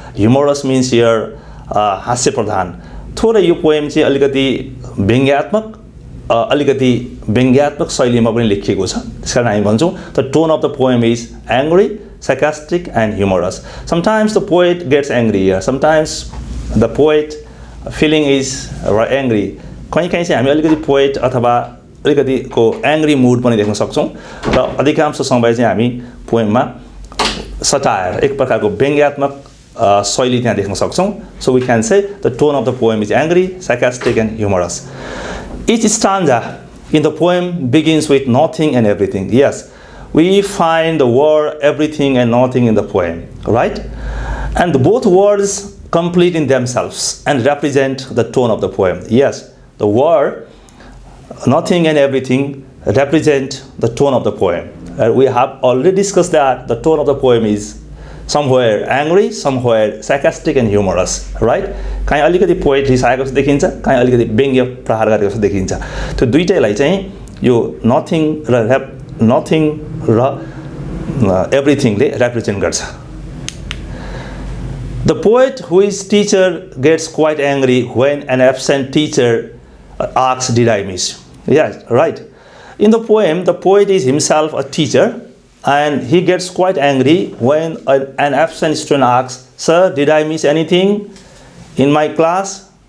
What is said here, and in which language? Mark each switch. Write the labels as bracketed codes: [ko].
[en] Humorous means here [ne] हास्य प्रधान. थोरै यो पोएम चाहिँ अलिकति व्यङ्ग्यात्मक शैलीमा पनि लेखिएको छ. त्यसकारण हामी भन्छौँ [en] the tone of the poem is angry, sarcastic, and humorous. Sometimes the poet gets angry here. Sometimes the poet feeling is angry. [ne] कहीँ चाहिँ हामी अलिकति पोएट अथवा अलिकतिको एङ्ग्री मुड पनि देख्न सक्छौँ. र अधिकांश समय चाहिँ हामी पोएममा सटायर, एक प्रकारको व्यङ्ग्यात्मक शैली त्यहाँ देख्न सक्छौँ. [en] So we can say the tone of the poem is angry, sarcastic, and humorous. Each stanza in the poem begins with nothing and everything. Yes, we find the word everything and nothing in the poem, right? And both words complete in themselves and represent the tone of the poem. Yes, the word nothing and everything represent the tone of the poem. We have already discussed that the tone of the poem is somewhere angry, somewhere sarcastic and humorous, right? [ne] कहीँ अलिकति poet रिसाएको जस्तो देखिन्छ, कहीँ अलिकति व्यङ्ग्य प्रहार गरेको जस्तो देखिन्छ. त्यो दुईटैलाई चाहिँ यो नथिङ र एभ्रिथिङले रिप्रेजेन्ट गर्छ. [en] The poet who is teacher gets quite angry when an absent teacher asks, "Did I miss?" Yes, right. In the poem, the poet is himself a teacher, and he gets quite angry when an absent student asks, "Sir, did I miss anything in my class?"